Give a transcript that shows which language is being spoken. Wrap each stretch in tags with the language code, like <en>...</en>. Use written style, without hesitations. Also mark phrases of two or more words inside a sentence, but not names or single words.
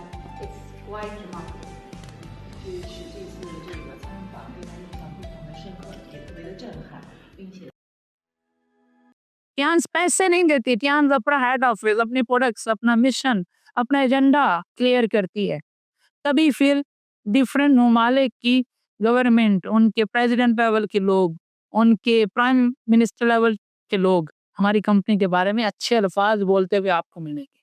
<en>It's quite remarkable.</en> <zh>实际是这个参访对他印象非常的深刻，也特别的震撼，并且</zh> <hi>टियान्स पैसे नहीं देती, टियान्स अपना</hi> <en>head office,</en> <hi>अपने प्रोडक्ट्स, अपना मिशन, अपना एजेंडा क्लियर करती है। तभी फिर डिफरेंट ममालिक की गवर्नमेंट, उनके</hi> <en>president level</en> <hi>के लोग, उनके</hi> <en>prime minister level</en> <hi>के लोग हमारी कंपनी के बारे में अच्छे अल्फाज बोलते हुए आपको मिलेंगे।</hi>